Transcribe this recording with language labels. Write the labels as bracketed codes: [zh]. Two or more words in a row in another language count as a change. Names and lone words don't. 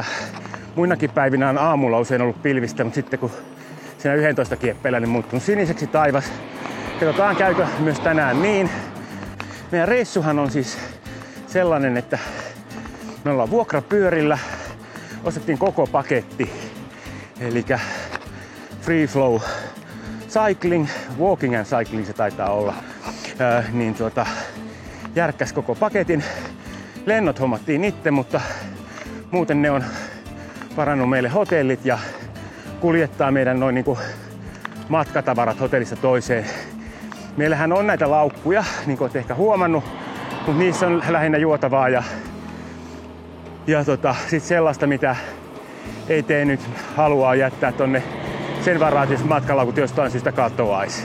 [fi] Muinakin päivinä on aamulla usein ollut pilvistä, mutta sitten kun siinä 11 kieppeillä niin muuttunut siniseksi taivas. Katsotaan käykö myös tänään niin. Meidän reissuhan on siis sellainen, että me ollaan vuokrapyörillä. Ostettiin koko paketti. [en] Elikkä free flow cycling, walking and cycling [fi] se taitaa olla. niin järkkäs koko paketin. Lennot hommattiin itse, mutta muuten ne on varannut meille hotellit ja kuljettaa meidän noin niinku matkatavarat hotellista toiseen. Meillähän on näitä laukkuja, niin kuin olet ehkä huomannut, mutta niissä on lähinnä juotavaa ja sit sellaista, mitä ei tee nyt haluaa jättää tonne sen varaan, että matkalaukut jostain syystä katoaisi.